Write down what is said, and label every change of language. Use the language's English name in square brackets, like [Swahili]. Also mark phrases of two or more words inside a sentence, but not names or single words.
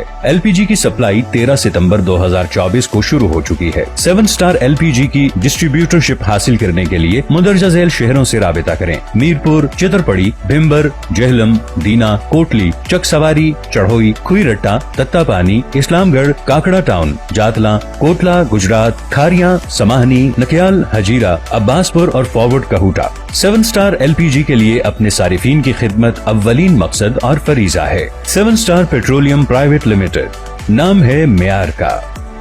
[Urdu] LPG کی سپلائی 13 ستمبر 2024 کو شروع ہو چکی ہے. سیون اسٹار LPG کی ڈسٹری بیوٹرشپ حاصل کرنے کے لیے مندرجہ ذیل شہروں سے رابطہ کریں. मीरपुर, चितरपड़ी, भिम्बर, जहलम, दीना, कोटली, चक सवारी, चढ़ोई, खुईरट्टा, तत्तापानी, بھوانی، اسلام گڑھ، کاکڑا ٹاؤن، جاتلا، کوٹلا گجرات، کھاریاں، سماہنی، نکیال، ہجیرا، عباس پور اور فارورڈ کہوٹا۔ 7 اسٹار LPG کے لیے اپنے صارفین کی خدمت اولین مقصد اور فریضہ ہے۔ 7 اسٹار پیٹرولیم پرائیویٹ لمیٹڈ، نام ہے معیار کا۔